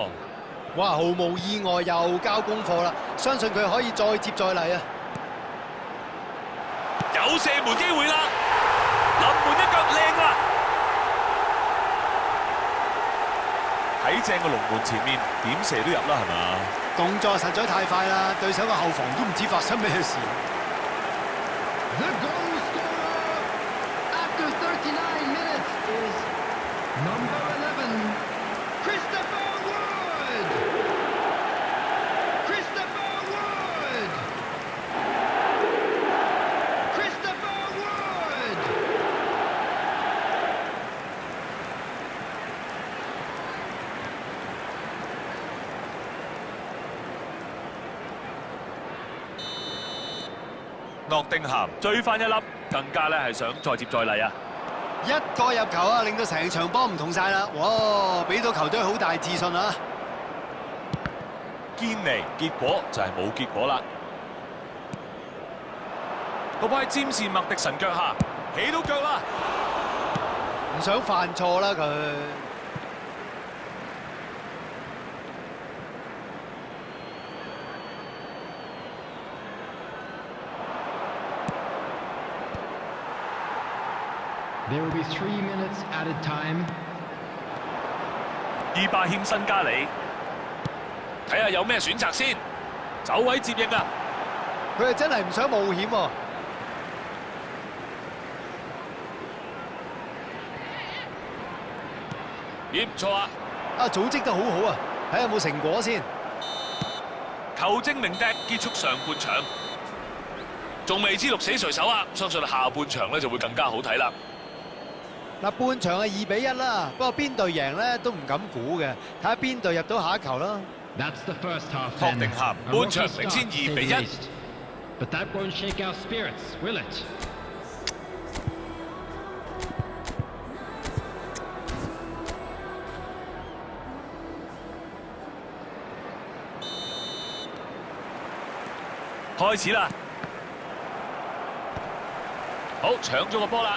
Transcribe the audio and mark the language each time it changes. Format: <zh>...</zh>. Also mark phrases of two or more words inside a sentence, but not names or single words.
<yue>哇，毫無意外又交功課啦，相信佢可以再接再厲啊！有射門機會啦，臨門一腳靚啊！喺正個龍門前面，點射都入啦，係嘛？動作實在太快啦，對手嘅後防都唔知發生咩事。</yue> <en>The goal scorer after 39 minutes is number 11, Christopher Wood. Christopher Wood. Christopher Wood.</en> <yue>諾定咸追翻一粒，更加咧係想再接再厲啊！一個入球啊，令到成場波唔同晒啦！哇，俾到球隊好大自信啊！堅尼，結果就係冇結果啦。個波喺詹士麥迪臣腳下，起到腳啦！唔想犯錯啦佢。</yue> <en>There will be 3 minutes added time.</en> <yue>伊巴謙新加里，睇下有咩選擇先，走位接應啊！佢係真係唔想冒險喎。咦，唔錯啊！組織得好好啊，睇下有冇成果先。球證鳴笛，結束上半場，仲未知鹿死誰手啊！相信下半場咧就會更加好睇啦。嗱，半場係2比1啦，不過邊隊贏咧都唔敢估嘅，睇下邊隊入到下一球啦。</yue> <en>That's the first half.</en> <yue>托定咸</yue> <en>A</en> <yue>半場</yue> <en>rocky</en> <yue>領先</yue> <en>start,</en> <yue>2</yue> <en>to say</en> <yue>比</yue> <en>the</en> <yue>1。</yue> <en>least. But that won't shake our spirits, will it?</en> <yue>開始啦！好，搶咗個波啦！</yue>